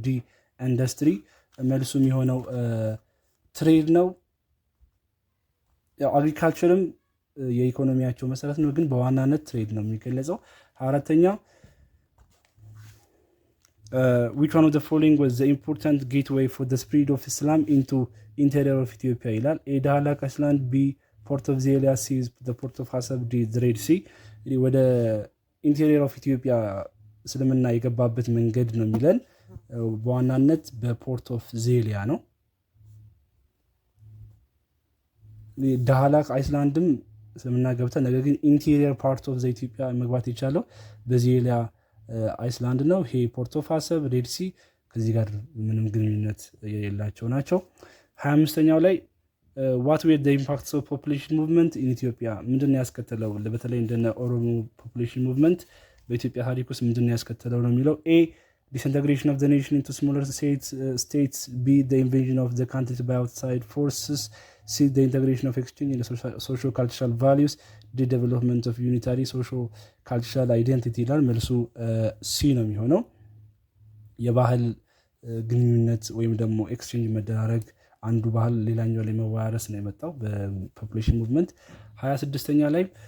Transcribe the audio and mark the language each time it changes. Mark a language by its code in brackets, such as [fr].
[en] D, industry። [am] መልሱ የሚሆነው ትሬድ ነው። ያው አግሪካልቸርም የኢኮኖሚያቸው መሰረት ነው፣ ግን በዋናነት ትሬድ ነው የሚገለጸው። [en] 24ኛ which one of the following was the important gateway for the spread of Islam into interior of Ethiopia ይላል። A, ዳህላክ አይስላንድ። B, ፖርት ኦፍ ዜሊያ። ሲ, the port of Hasab. D, the Red Sea። [am] ወደ ኢንቴሪየር ኦፍ ኢትዮጵያ እስልምና የገባበት መንገድ ነው የሚለን በዋናነት በፖርት ኦፍ ዜሊያ ነው። ዳህላክ አይስላንድም እስልምና ገብተ ነገር ግን ኢንቴሪየር ፓርት ኦፍ ኢትዮጵያ መግባት የቻለው በዜሊያ አይስላንድ ነው። ይሄ ፖርት ኦፍ አሰብ፣ ሬድ ሲ ከዚህ ጋር ምንም ግንኙነት የሌላቸው ናቸው። 25ኛው ላይ [en] what were the impacts of population movement in Ethiopia [am] ምንድን ነው ያስከተለው? በተለይ እንደነ ኦሮሞ population movement በኢትዮጵያ ታሪክ ውስጥ ምንድን ነው ያስከተለው ነው የሚለው። [en] A, disintegration of the nation into smaller states. B, the invasion of the country by outside forces. C, the integration of exchange in social cultural values. D, development of unitary social cultural identity [am] ይላል። መልሱ ሲ ነው የሚሆነው። የባህል ግንኙነት ወይም ደግሞ ኤክስቼንጅ መደራረግ አንዱ ባህል ሌላኛው ላይ መዋረስ ነው የመጣው በፖፑሌሽን ሙቭመንት። 26ኛ ላይ